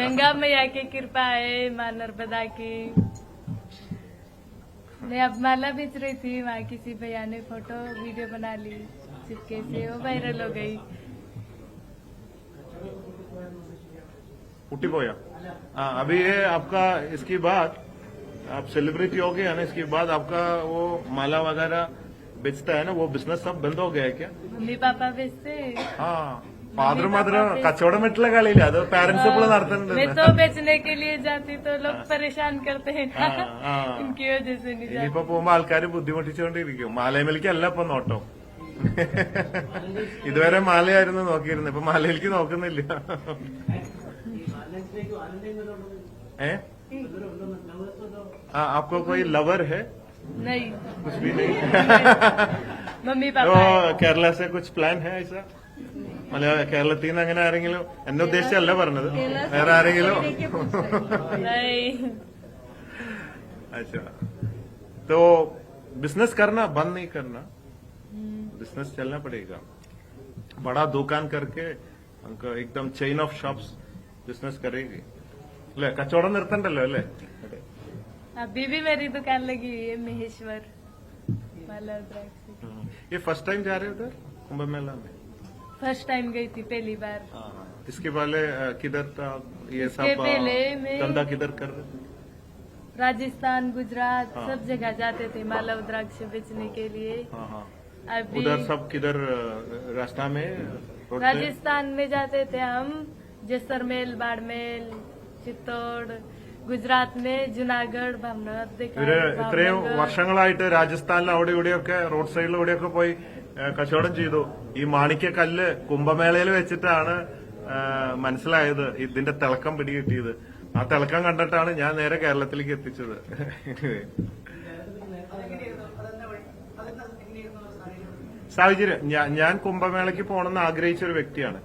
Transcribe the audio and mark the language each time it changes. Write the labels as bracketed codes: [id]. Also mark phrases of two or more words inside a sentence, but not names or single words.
[hi] गंगा मैया की कृपा है, मां नर्मदा की. मैं अब माला बेच रही थी, वहाँ किसी भैया ने फोटो वीडियो बना ली चिपके से, वो वायरल हो गई. उठी पोया. हाँ, अभी ये आपका, इसके बाद आप सेलिब्रिटी हो गया ना, इसके बाद आपका वो माला वगैरह बेचता है ना, वो बिजनेस सब बंद हो गया है क्या? मम्मी पापा बेचते [ml] ആ ഫാദറും മദറും കച്ചവടം വിട്ടുള്ള കളിയില്ല, അത് പാരന്റ്സ് എപ്പോഴും [hi] मैं [ml] നടത്തുന്നുണ്ട്. [hi] तो बेचने के लिए जाती तो लोग परेशान करते हैं ना, ആ. इनकी वजह से नहीं जाती। [ml] ഇനിയിപ്പോ പോകുമ്പോ ആൾക്കാര് ബുദ്ധിമുട്ടിച്ചുകൊണ്ടിരിക്കും. മാലയമേലിക്കല്ല ഇപ്പൊ നോട്ടം. ഇതുവരെ മാലയായിരുന്നു നോക്കിയിരുന്നത്, ഇപ്പൊ മാലയിലേക്ക് നോക്കുന്നില്ല. [hi] ഏ आपको कोई लवर है? नहीं, कुछ भी नहीं. मम्मी तो पापा है। കേരള से कुछ प्लान है ऐसा? [ml] കേരളത്തിൽ നിന്ന് അങ്ങനെ ആരെങ്കിലും? എന്നെ ഉദ്ദേശിച്ചല്ല പറഞ്ഞത്, വേറെ ആരെങ്കിലും? [hi] नहीं, अच्छा, तो बिजनेस करना बंद नहीं करना, बिजनेस चलना पड़ेगा. बड़ा दुकान करके हमको एकदम [en] chain of shops [hi] बिजनेस करेगी അല്ലെ? കച്ചവടം നിർത്തണ്ടല്ലോ അല്ലേ? अभी भी मेरी दुकान लगी हुई है महेश्वर माला द्राक्षी। ये [en] first time [hi] जा रहे हो उधर कुंभ मेला में? [en] first time [hi] गई थी पहली बार। इसके पहले किधर था ये इसके सब? पहले मैं- धंधा किधर कर रहे? राजस्थान, गुजरात हाँ। सब जगह जाते थे माला द्राक्ष बेचने के लिए। हाँ हाँ. अभी उधर सब किधर रास्ता में रोड पे? राजस्थान में जाते थे हम, जैसलमेर, बाड़मेर, चित्तौड़। गुजरात में जूनागढ़, भावनगर देखा [ml] ഇവര് [hi] है, [ml] ഇത്രയും [hi] भावनगर। [ml] വർഷങ്ങളായിട്ട് രാജസ്ഥാനിൽ അവിടെ ഇവിടെയൊക്കെ റോഡ് സൈഡിലൂടെയൊക്കെ പോയി കച്ചവടം ചെയ്തു. ഈ മാണിക്യക്കല്ല് കുംഭമേളയിൽ വെച്ചിട്ടാണ് മനസ്സിലായത്, ഇതിന്റെ തിളക്കം പിടികിട്ടിയത്. ആ തിളക്കം കണ്ടിട്ടാണ് ഞാൻ നേരെ കേരളത്തിലേക്ക് എത്തിച്ചത്. സാഹചര്യം, ഞാൻ കുംഭമേളയ്ക്ക് പോകണമെന്ന് ആഗ്രഹിച്ച ഒരു വ്യക്തിയാണ്.